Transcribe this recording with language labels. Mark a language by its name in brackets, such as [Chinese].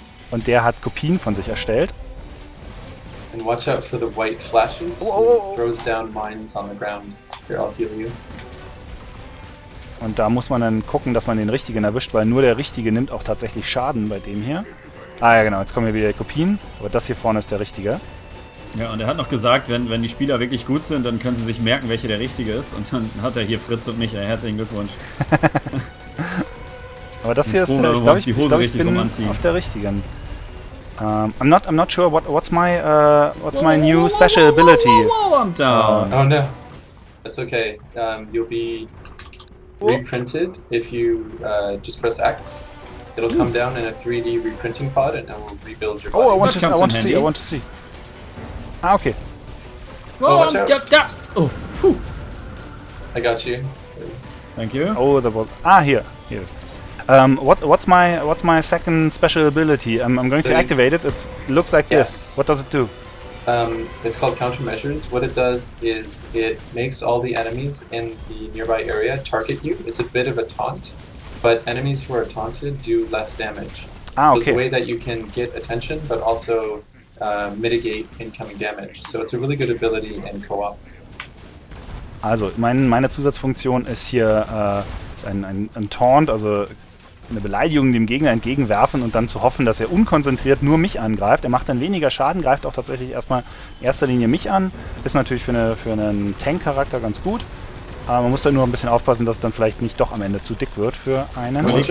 [German] Und der hat Kopien von sich erstellt. [English] And watch out for the white flashes. He throws down mines on the ground. Here, I'll heal you. [German] Und da muss man dann gucken, dass man den Richtigen erwischt, weil nur der Richtige nimmt auch tatsächlich Schaden bei dem hier. Ah ja genau, jetzt kommen hier wieder die Kopien. Aber das hier vorne ist der Richtige. Ja, und er hat noch gesagt, wenn die Spieler wirklich gut sind, dann können sie sich merken, welcher der Richtige ist. Und dann hat er hier Fritz und mich. Herzlichen Glückwunsch. Aber das hier ist, ich glaube, ich bin auf der Richtigen. [English] I'm not sure what's my new special ability. I'm down. Oh no, that's okay. You'll be reprinted if you just press X. It'll come down in a 3D reprinting pod, and it will rebuild your body. I want to see. Ah, okay. Watch out. Oh, phew. I got you. Thank you. Oh, the ball. Ah, here it is. What's my second special ability? I'm going to activate it. It looks like this. What does it do? It's called countermeasures. What it does is it makes all the enemies in the nearby area target you. It's a bit of a taunt, but enemies who are taunted do less damage. Ah, okay. So it's a way that you can get attention, but also mitigate incoming damage. So it's a really good ability in Co-op. [German] Also, meine Zusatzfunktion ist hier ein Taunt, also eine Beleidigung dem Gegner entgegenwerfen und dann zu hoffen, dass er unkonzentriert nur mich angreift. Er macht dann weniger Schaden, greift auch tatsächlich erstmal in erster Linie mich an. Ist natürlich für einen Tank-Charakter ganz gut. Aber man muss da nur ein bisschen aufpassen, dass es dann vielleicht nicht doch am Ende zu dick wird für einen.